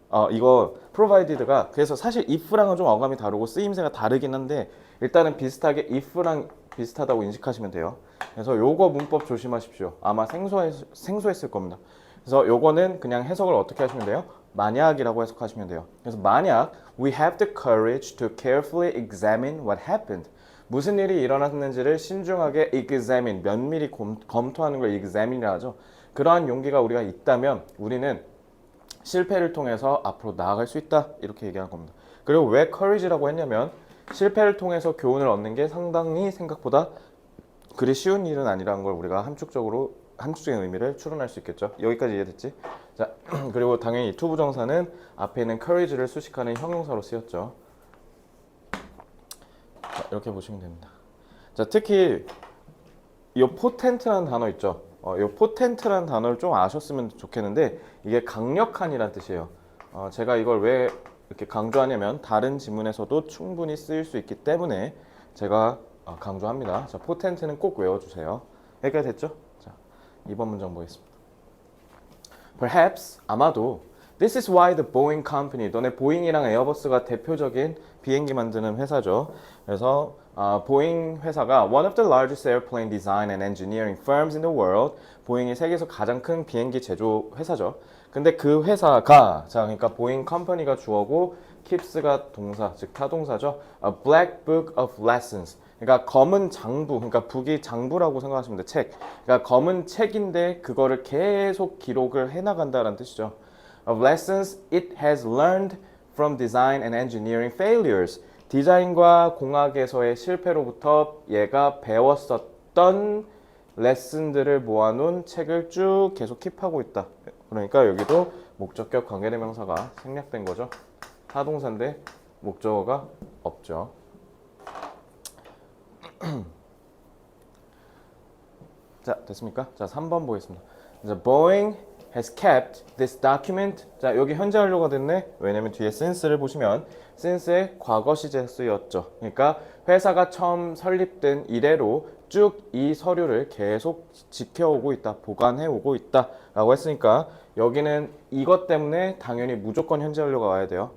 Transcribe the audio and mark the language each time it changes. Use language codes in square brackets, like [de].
[ko] 이거 provided가 그래서 사실 if랑은 좀 어감이 다르고 쓰임새가 다르긴 한데, 일단은 비슷하게 if랑 비슷하다고 인식하시면 돼요. 그래서 요거 문법 조심하십시오. 아마 생소했을 겁니다. 그래서 요거는 그냥 해석을 어떻게 하시면 돼요? 만약이라고 해석하시면 돼요. 그래서 만약 [en] we have the courage to carefully examine what happened. [ko] 무슨 일이 일어났는지를 신중하게 examine, 면밀히 검토하는 걸 examine이라 하죠. 그러한 용기가 우리가 있다면 우리는 실패를 통해서 앞으로 나아갈 수 있다, 이렇게 얘기한 겁니다. 그리고 왜 courage라고 했냐면 실패를 통해서 교훈을 얻는 게 상당히 생각보다 그리 쉬운 일은 아니라는 걸 우리가 함축적인 의미를 추론할 수 있겠죠. 여기까지 이해됐지? 자, 그리고 당연히 이 투부정사는 앞에 있는 courage를 수식하는 형용사로 쓰였죠. 자, 이렇게 보시면 됩니다. 자, 특히 이 potent라는 단어 있죠. 이 potent라는 단어를 좀 아셨으면 좋겠는데, 이게 강력한이란 뜻이에요. 제가 이걸 왜 이렇게 강조하냐면 다른 지문에서도 충분히 쓰일 수 있기 때문에 제가 강조합니다. 자, potent는 꼭 외워주세요. 여기까지 됐죠? 자, 2번 문장 보겠습니다. Perhaps, 아마도 [en] This is why the Boeing Company, [ko] 너네 보잉이랑 에어버스가 대표적인 비행기 만드는 회사죠. 그래서 보잉 회사가 [en] one of the largest airplane design and engineering firms in the world, [ko] 보잉이 세계에서 가장 큰 비행기 제조 회사죠. 근데 그 회사가, 자, 그러니까 보잉 컴퍼니가 주어고 keeps가 동사, 즉 타동사죠. [en] A black book of lessons. [ko] 그러니까 검은 장부, 그러니까 북이 장부라고 생각하시면 돼. 책. 그러니까 검은 책인데 그거를 계속 기록을 해나간다는 뜻이죠. [en] Of lessons it has learned from design and engineering failures. [ko] 디자인과 공학에서의 실패로부터 얘가 배웠었던 레슨들을 모아놓은 책을 쭉 계속 킵하고 있다. 그러니까 여기도 목적격 관계대명사가 생략된 거죠. 타동사인데 목적어가 없죠. 자, 됐습니까? 자, 3번 보겠습니다. [en] 자, Boeing has kept this document. [ko] 자, 여기 현재 완료가 됐네. 왜냐면 뒤에 since를 보시면 since의 과거 시제 쓰였죠. 그러니까 회사가 처음 설립된 이래로 쭉 이 서류를 계속 지켜오고 있다, 보관해오고 있다 라고 했으니까 여기는 이것 때문에 당연히 무조건 현재 완료가 와야 돼요.